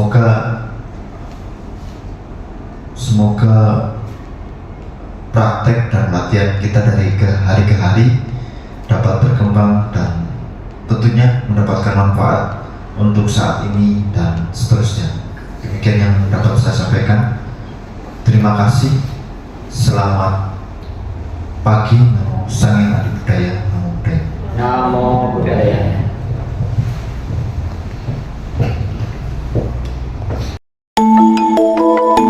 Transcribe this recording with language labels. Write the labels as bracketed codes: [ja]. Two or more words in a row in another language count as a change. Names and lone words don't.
[id] semoga praktek dan latihan kita dari hari ke hari dapat berkembang dan tentunya mendapatkan manfaat untuk saat ini dan seterusnya. Demikian yang dapat saya sampaikan. Terima kasih. Selamat pagi. [pi] Namo Sang Hyang Adi Budaya. Namo Buddhaya. Namo Buddhaya.